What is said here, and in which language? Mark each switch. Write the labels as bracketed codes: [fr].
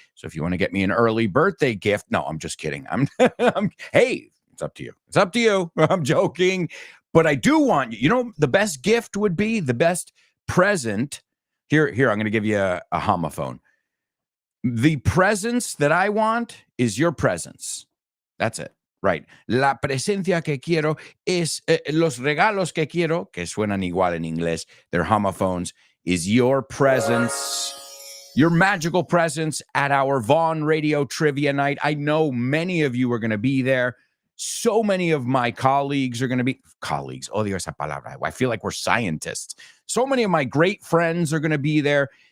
[en] So if you want to get me an early birthday gift, no, I'm just kidding. Hey, it's up to you. It's up to you. I'm joking. But I do want you know, the best gift would be the best present. Here, I'm going to give you a homophone. The presence that I want is your presence. That's it. Right. [es] La presencia que quiero es los regalos que quiero, que suenan igual en inglés. [en] They're homophones, is your presence. Your magical presence at our Vaughn Radio Trivia Night. I know many of you are going to be there. So many of my colleagues are going to be colleagues. [es] Odio esa palabra. [en] I feel like we're scientists. So many of my great friends are going to be there.